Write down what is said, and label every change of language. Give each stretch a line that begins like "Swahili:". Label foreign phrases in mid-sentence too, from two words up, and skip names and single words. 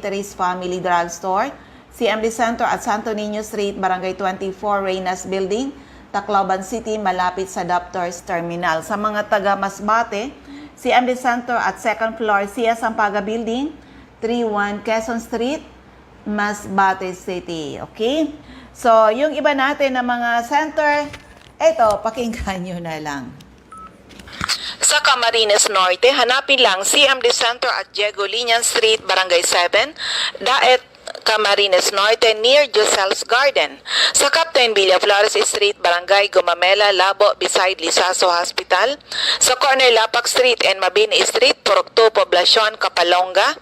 Filipino: Therese Family Drugstore. CMD Center at Santo Niño Street, Barangay 24, Reynas Building, Tacloban City, malapit sa Doctors Terminal. Sa mga taga Masbate, CMD Center at second floor, Sia Sampaga Building, 31 Quezon Street, Masbate City. Okay? So, yung iba natin na mga center, eto, pakinggan nyo na lang. Sa Camarines Norte, hanapin lang CMD Center at Diego Linian Street, Barangay 7, Daet, Camarines Norte, near Josel's Garden. Sa Captain Villaflores Street, Barangay Gumamela, Labo, beside Lisaso Hospital. Sa corner Lapak Street and Mabini Street, Purok 2, Poblacion, Kapalonga.